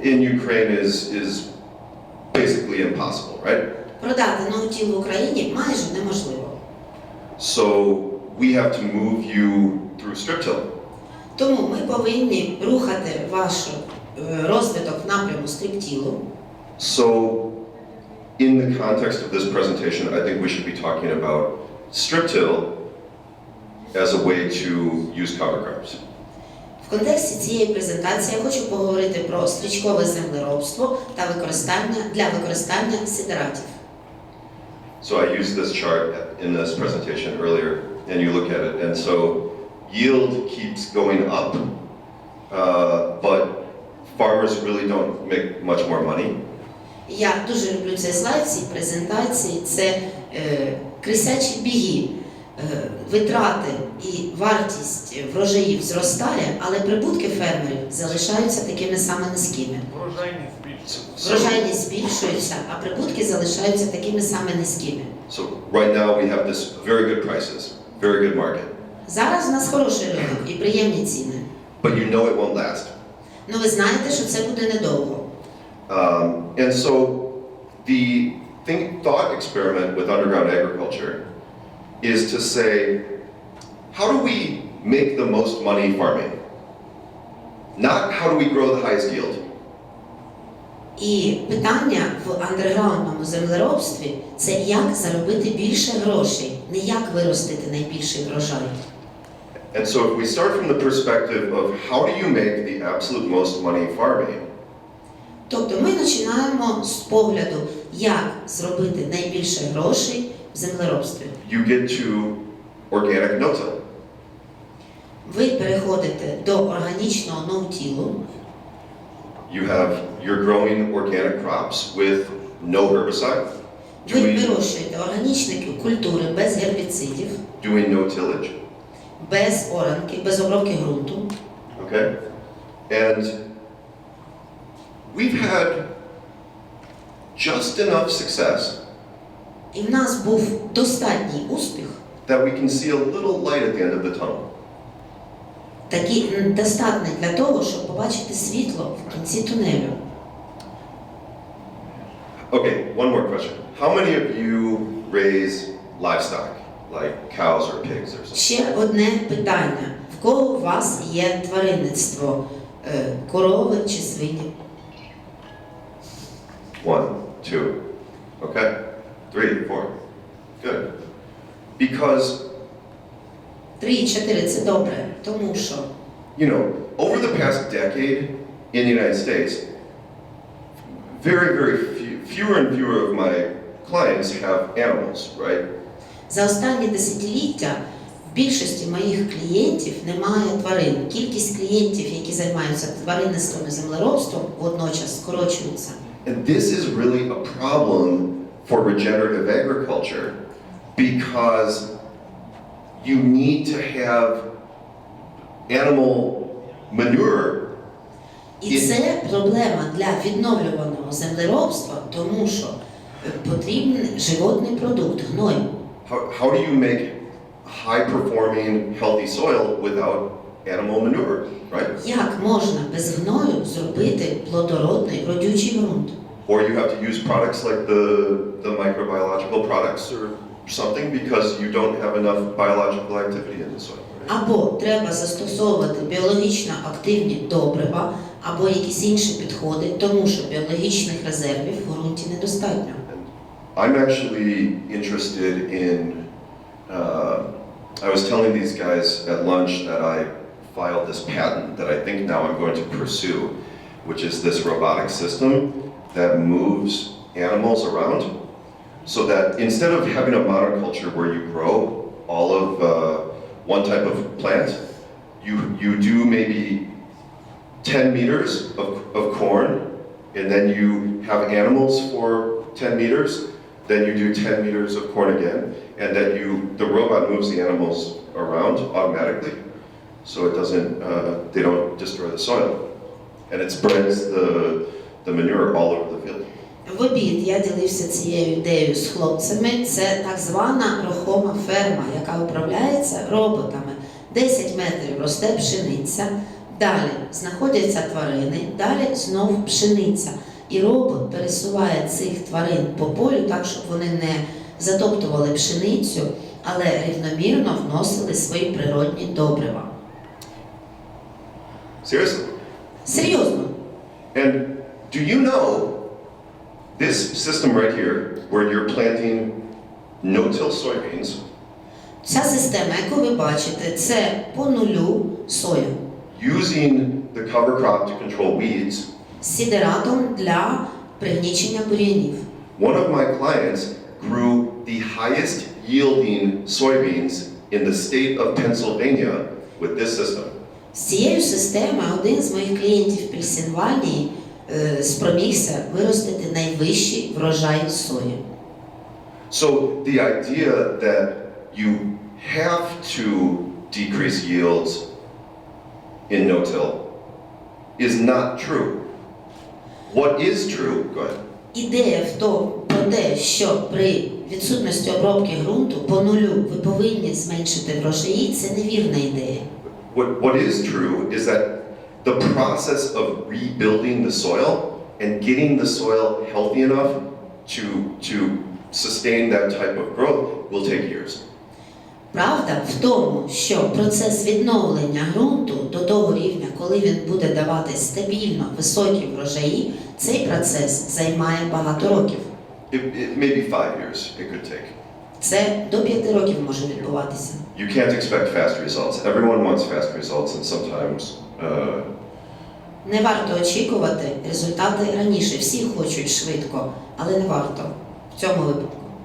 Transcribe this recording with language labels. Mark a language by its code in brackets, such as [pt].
[en] in Ukraine is basically impossible, right? [uk] продати ноутил в Україні майже неможливо. [en] So we have to move you through strip-till. [uk] Тому ми повинні рухати ваш розвиток в напряму стриптілу. [en] So in the context of this presentation, I think we should be talking about strip-till as a way to use cover crops. [uk] В контексті цієї презентації я хочу поговорити про стрічкове землеробство та для використання сидератів. [en] So I used this chart in this presentation earlier, and you look at it, and so yield keeps going up, but farmers really don't make much more money. [uk] Я дуже люблю цей слайд, ці презентації. Це крисячі біги. Витрати і вартість врожаїв зростає, але прибутки фермерів залишаються такими саме низькими. Врожайність збільшується, а прибутки залишаються такими саме низькими. [en] So right now we have this very good prices, very good market. [uk] Зараз у нас хороший ринок і приємні ціни. [en] But you know it won't last. [uk] Ну ви знаєте, що це буде недовго. [en] And so the thought experiment with underground agriculture is to say, how do we make the most money farming? Not how do we grow the highest yield. [uk] І питання в андерграундному землеробстві – це як заробити більше грошей, не як виростити найбільший врожай. [en] And so if we start from the perspective of how do you make the absolute most money farming, [uk] тобто ми починаємо з погляду, як зробити найбільше грошей в землеробстві. [en] you get to organic no-till. [uk] Ви переходите до органічного ноутілу. [en] You're growing organic crops with no herbicide, [uk] Ви вирощуєте органічні культури без гербіцидів, [en] doing no tillage. [uk] без оранки, без обробки ґрунту. [en] Okay? And we've had just enough success [uk] І в нас був достатній успіх, [en] that we can see a little light at the end of the tunnel. [uk] такий достатній для того, щоб побачити світло в кінці тунелю. [en] Okay, one more question. How many of you raise livestock, like cows or pigs or something? [uk] Ще одне питання. В кого у вас є тваринництво? Корови чи свині? [en] 1, 2, okay? 3, 4, good. Because, [uk] 3-4 – це добре, тому що [en] you know, over the past decade in the United States, fewer and fewer of my clients have animals, right? [uk] за останні десятиліття в більшості моїх клієнтів немає тварин. Кількість клієнтів, які займаються тваринництвом і землеробством, водночас скорочується. [en] And this is really a problem for regenerative agriculture because you need to have animal manure [uk] І це проблема для відновлюваного землеробства, тому що потрібен животний продукт, гной. [en] How do you make high-performing, healthy soil without animal manure, right? [uk] Як можна без гною зробити плодородний, родючий ґрунт? [en] Or you have to use products like the microbiological products or something because you don't have enough biological activity in the soil. Right? [uk] Або треба застосовувати біологічно активні добрива, або якісь інші підходи, тому що біологічних резервів в ґрунті недостатньо. [en] I'm actually interested in, I was telling these guys at lunch that I filed this patent that I think now I'm going to pursue, which is this robotic system that moves animals around so that instead of having a monoculture where you grow all of one type of plant, you do maybe 10 meters of corn, and then you have animals for 10 meters, then you do 10 meters of corn again, and that the robot moves the animals around automatically, so it doesn't, they don't destroy the soil, and it spreads the manure all over the field. [uk] В обід я ділився цією ідеєю з хлопцями. Це так звана рухома ферма, яка управляється роботами. 10 метрів росте пшениця, далі знаходяться тварини, далі знову пшениця. І робот пересуває цих тварин по полю так, щоб вони не затоптували пшеницю, але рівномірно вносили свої природні добрива. [en] Seriously? [uk] Серйозно. [en] And do you know this system right here, where you're planting no-till soybeans, [uk] Ця система, яку ви бачите, це по нулю соя. [en] using the cover crop to control weeds, [uk] З сідератом для пригнічення бур'янів. [en] one of my clients grew the highest yielding soybeans in the state of Pennsylvania with this system. [uk] З цією системою один з моїх клієнтів в Пенсільванії спромігся виростити найвищий врожай сої. [en] So the idea that you have to decrease yields in no-till is not true. What is true, go ahead. [uk] Ідея про те, що при відсутності обробки ґрунту по нулю ви повинні зменшити врожаї, це невірна ідея. [en] What is true is that the process of rebuilding the soil and getting the soil healthy enough to sustain that type of growth will take years. [uk] Правда в тому, що процес відновлення ґрунту до того рівня, коли він буде давати стабільно високі врожаї, цей процес займає багато років. [en] Maybe 5 years it could take. [uk] Це до 5 років може відбуватися. [en] You can't expect fast results. Everyone wants fast results, and sometimes [uk] Не варто очікувати результати раніше. Всі хочуть швидко, але не варто в цьому випадку.